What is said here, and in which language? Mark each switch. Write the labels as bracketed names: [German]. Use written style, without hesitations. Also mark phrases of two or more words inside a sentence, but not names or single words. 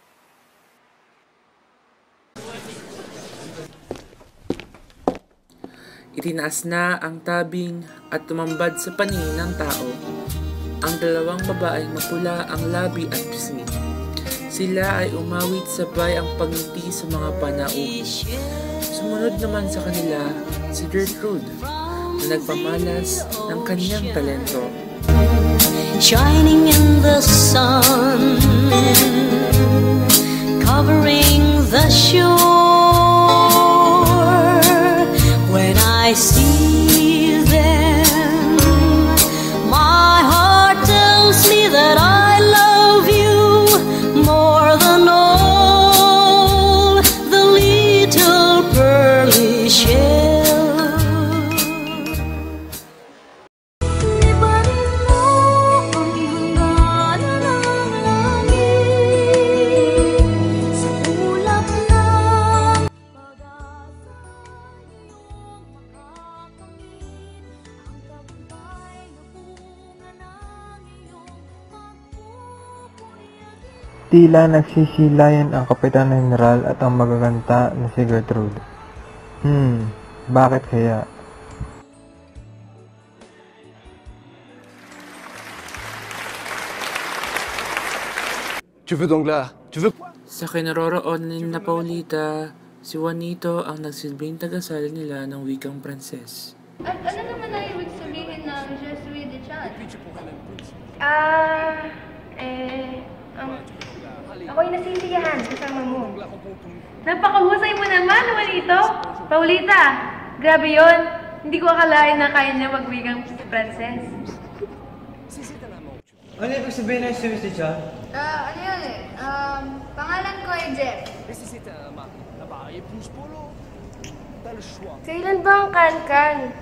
[Filipino] Itinaas na ang tabing at tumambad sa paningin ng tao ang dalawang babaeng mapula ang labi at pisngi. Sila ay umawit sabay ang pagngiti sa mga panauhin. Sumunod naman sa kanila si Gertrude na nagpamalas ng kanyang talento. [English] Shining in the sun, covering the shore. When I see them, my heart tells me that I love you more than all the little pearly shell. [Filipino] Libanin mo ang hangganan ng langit sa ulap ng pag-asa iyong makakamit ang tagumpay na bunga ng iyong pagpupuyat. Tila nagsisilayan ang Kapitan General at ang magaganda na si Gertrude. Bakit kaya? [French] Tu veux donc là? Tu veux quoi? [Filipino] Sa kinaroroonan na Paulita, si Juanito ang nagsilbing tagasal nila ng wikang Pranses. Ano naman ang ibig sabihin ng [French] Je suis de Chan? [Filipino] Ako'y nasisiyahan kasama mo. Napakahusay mo naman, Juanito. Paulita, grabe yon. Hindi ko akalain na kaya niya magwigang Princess. Ano ibig sabihin ng service ni John? Ano yun eh? Pangalan ko ay Jeff. Kailan ba ang kan-kan?